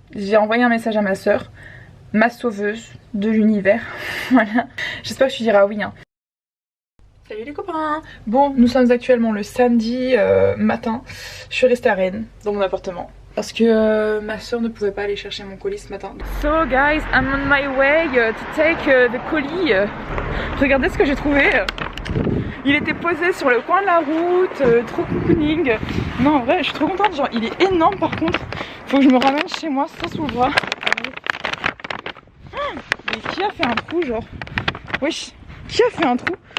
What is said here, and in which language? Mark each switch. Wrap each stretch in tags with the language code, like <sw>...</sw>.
<fr>J'ai envoyé un message à ma soeur, ma sauveuse de l'univers. Voilà. J'espère que tu diras oui. Hein. Salut les copains. Bon, nous sommes actuellement le samedi matin. Je suis restée à Rennes, dans mon appartement. Parce que ma soeur ne pouvait pas aller chercher mon colis ce matin.</fr> <en>So guys, I'm on my way to take the colis.</en> <fr>Regardez ce que j'ai trouvé. Il était posé sur le coin de la route, trop cocooning. Non, en vrai, je suis trop contente. Genre, il est énorme par contre. Faut que je me ramène chez moi, ça sous le bras. Mais qui a fait un trou, genre? Wesh, qui a fait un trou?</fr>